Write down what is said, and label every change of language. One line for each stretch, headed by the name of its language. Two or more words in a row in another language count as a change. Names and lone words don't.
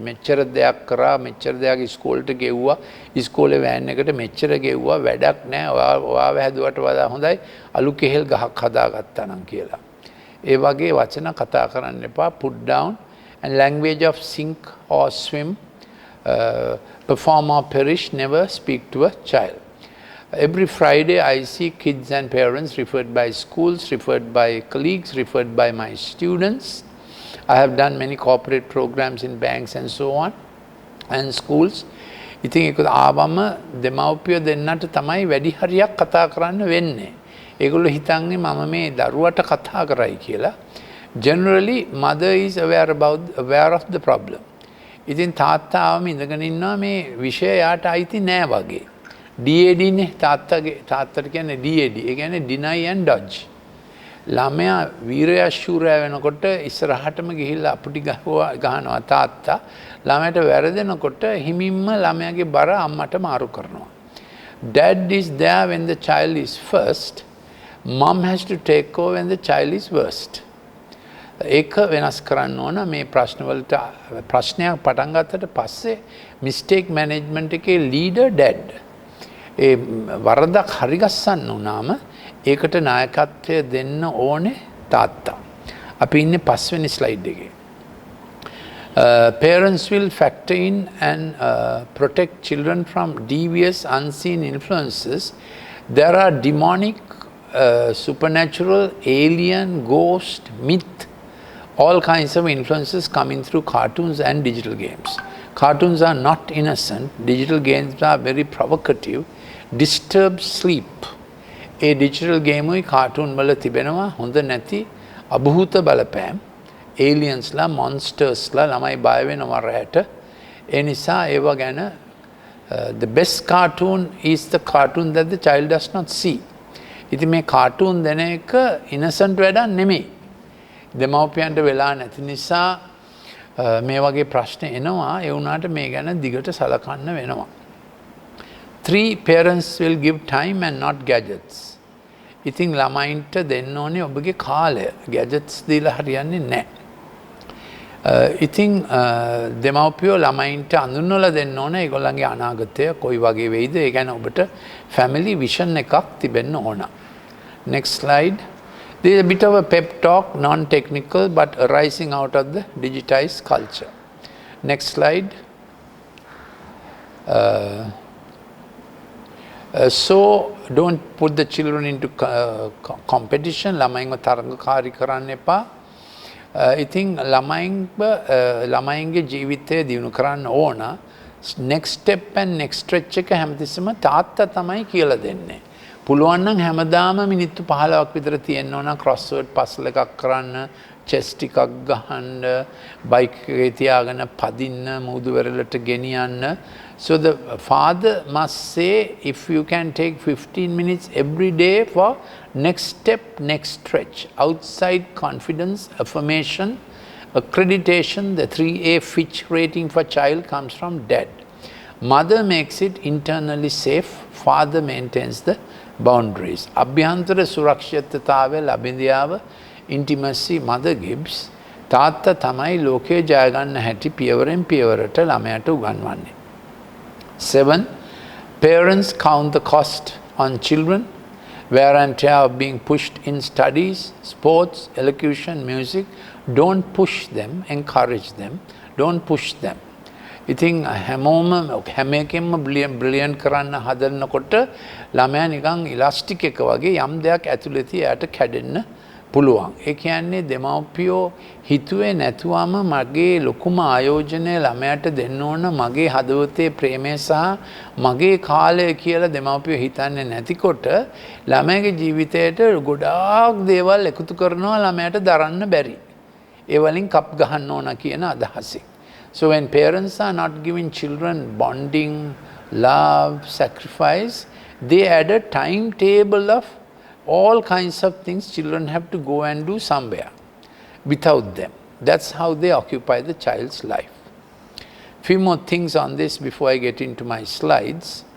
Sinhala: මෙච්චර දෙයක් කරා, මෙච්චර දෙයක් ඉස්කෝලේට ගෙව්වා, ඉස්කෝලේ වෑන් එකට මෙච්චර ගෙව්වා, වැඩක් නැහැ, ඔයාව හැදුවට වඩා හොඳයි අලු කෙහෙල් ගහක් හදාගත්තා නම් කියලා. ඒ වගේ වචන කතා කරන්න එපා.
English: Put down, and language of sink or swim, perform or perish, never speak to a child. Every Friday I see kids and parents referred by schools, referred by colleagues, referred by my students. I have done many corporate programs in banks and so on, and schools.
Sinhala: ඉතින් ඒක ආවම දෙමව්පියෝ දෙන්නට තමයි වැඩි හරියක් කතා කරන්න වෙන්නේ. ඒගොල්ලෝ හිතන්නේ මම මේ දරුවට කතා කරයි කියලා.
English: Generally mother is aware of the problem.
Sinhala: ඉතින් තාත්තාවම ඉඳගෙන ඉන්නවා මේ විෂය යාට අයිති නෑ වගේ. DAD නේ තාත්තට කියන්නේ DAD. ඒ කියන්නේ
English: deny and dodge.
Sinhala: ළමයා වීරයා ශූරයා වෙනකොට ඉස්සරහටම ගිහිල්ලා අපුටි ගහනවා තාත්තා. ළමයට වැරදෙනකොට හිමින්ම ළමයාගේ බර අම්මට මාරු කරනවා.
English: Dad is there when the child is first. Mom has to take over when the child is worst.
Sinhala: ඒක වෙනස් කරන්න ඕන. මේ ප්‍රශ්නවලට ප්‍රශ්නයක් පටන් ගත්තට පස්සේ
English: mistake management
Sinhala: එකේ
English: leader dad.
Sinhala: ඒ වරදක් හරිගස්සන්න උනාම ඒකට නායකත්වය දෙන්න ඕනේ තාත්තා. අපි ඉන්නේ 5 වෙනි ස්ලයිඩ් එකේ.
English: Parents will factor in and protect children from devious unseen influences. There are demonic, supernatural, alien, ghost, myth, all kinds of influences coming through cartoons and digital games. Cartoons are not innocent. Digital games are very provocative. Disturb sleep.
Sinhala: ඒ ඩිජිටල් ගේමුයි කාටුන් වල තිබෙනවා හොඳ නැති අභූත බලපෑම්. ඒලියන්ස්ලා, මොන්ස්ටර්ස්ලා ළමයි බය වෙනවා රැට. ඒ නිසා ඒවා ගැන
English: the best cartoon is the cartoon that the child does not see.
Sinhala: ඉතින් මේ කාටුන් දෙන එක innocent වැඩක් නෙමෙයි. දෙමව්පියන්ට වෙලා නැති නිසා මේ වගේ ප්‍රශ්න එනවා. ඒ වුණාට මේ ගැන දිගට සලකන්න වෙනවා. 3,
English: parents will give time and not gadgets.
Sinhala: ඉතින් ළමයින්ට දෙන්න ඕනේ ඔබගේ කාලය. gadgets දීලා හරියන්නේ නැහැ. ඉතින් දෙමව්පියෝ ළමයින්ට අඳුන්වලා දෙන්න ඕනේ ඒගොල්ලන්ගේ අනාගතය කොයි වගේ වෙයිද. ඒ කියන්නේ ඔබට
English: family vision
Sinhala: එකක් තිබෙන්න ඕන.
English: Next slide. This is a bit of a pep talk, non-technical, but arising out of the digitized culture. Next slide. So don't put the children into competition.
Sinhala: ළමයින්ව තරඟකාරී කරන්න එපා. ඉතින් ළමයින්ගේ ජීවිතය දියුණු කරන්න ඕන.
English: next step and next stretch
Sinhala: එක හැමතිස්සෙම තාත්තා තමයි කියලා දෙන්නේ. පුළුවන් නම් හැමදාම මිනිත්තු 15ක් විතර තියෙන්න ඕන
English: crossword puzzle
Sinhala: එකක් කරන්න, chess ටිකක් ගහන්න, බයික් එකේ තියාගෙන පදින්න, මුහුදු වෙරළට ගෙනියන්න.
English: So the father must say, if you can take 15 minutes every day for next step, next stretch, outside confidence, affirmation, accreditation, the 3A Fitch rating for child comes from dad. Mother makes it internally safe, father maintains the boundaries.
Sinhala: අභ්‍යන්තර සුරක්ෂිතතාවේ ලබිඳියාව,
English: intimacy mother gives.
Sinhala: තාත්තා තමයි ලෝකේ ජය ගන්න හැටි පියවරෙන් පියවරට ළමයාට උගන්වන්නේ. 7.
English: Parents count the cost on children, wear and tear of being pushed in studies, sports, elocution, music. Don't push them, encourage them. Don't push them.
Sinhala: ඉතින් හැමෝම හැම එකෙන්ම බ්‍රිලියන්ට් කරන්න හදනකොට ළමයා නිකන් ඉලාස්ටික් එක වගේ යම් දෙයක් ඇතුළත එයාට කැඩෙන්න පුළුවන්. ඒ කියන්නේ දෙමව්පියෝ හිතුවේ නැතුවම මගේ ලොකුම ආයෝජනය ළමයාට දෙන්න ඕන මගේ හදවතේ ප්‍රේමය සහ මගේ කාලය කියලා දෙමව්පියෝ හිතන්නේ නැතිකොට ළමයාගේ ජීවිතයට ගොඩාක් දේවල් එකතු කරනවා ළමයාට දරන්න බැරි. ඒ වලින් කප් ගහන්න ඕන කියන අදහසින්.
English: So when parents are not giving children bonding, love, sacrifice, they add a timetable of all kinds of things children have to go and do somewhere without them. That's how they occupy the child's life. Few more things on this before I get into my slides.